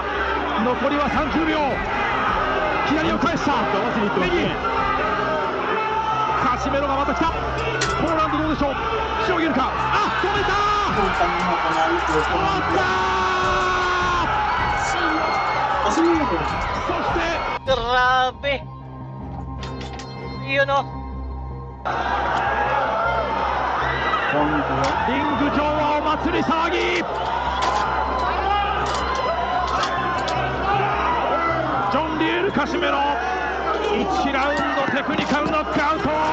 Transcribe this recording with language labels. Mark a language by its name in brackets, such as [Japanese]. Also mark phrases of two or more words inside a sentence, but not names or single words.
[Japanese] 残りは30秒。左を返した。右。カシメロがまた来た。ポーランドどうでしょう。しのげるか。あ、止めた。止まった。そして [Filipino] Grabe! Yun o. [Japanese] リング上はお祭り騒ぎ。ジョン・リエル・カシメロ1ラウンドテクニカルノックアウト。